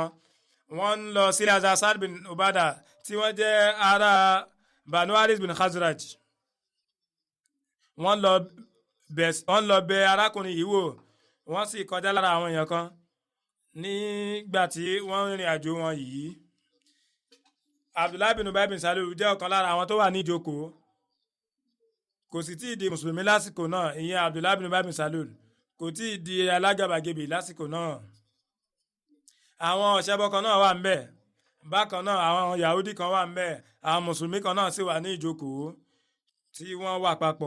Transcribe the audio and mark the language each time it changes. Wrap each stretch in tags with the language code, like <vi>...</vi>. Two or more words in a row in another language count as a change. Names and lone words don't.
<yo>Wọ́n ń lọ sílé Hazrat Sa'd bin Ubada tí wọ́n jẹ́ ará Banu Haris bin Khazraj. Wọ́n lọ bẹ arákùnrin yìí wò, wọ́n sì kọjá lára àwọn èèyàn kan nígbà tí wọ́n rìnrìn àjò wọn yìí. Abdullahi bin Ubay bin Salul jẹ́ ọ̀kan lára àwọn tó wà ní ìjókòó, kò sì tíì di mùsùlùmí lásìkò náà. Ìyẹn Abdullahi bin Ubay bin Salul kò tíì di alágàbàgebè lásìkò náà. Àwọn ọ̀ṣẹ́bọ kan náà wà ńbẹ̀, bákan náà àwọn Yahudi kan wà ńbẹ̀, àwọn mùsùlùmí kan náà sì wà ní ìjókòó tí wọ́n wà papọ̀.</yo>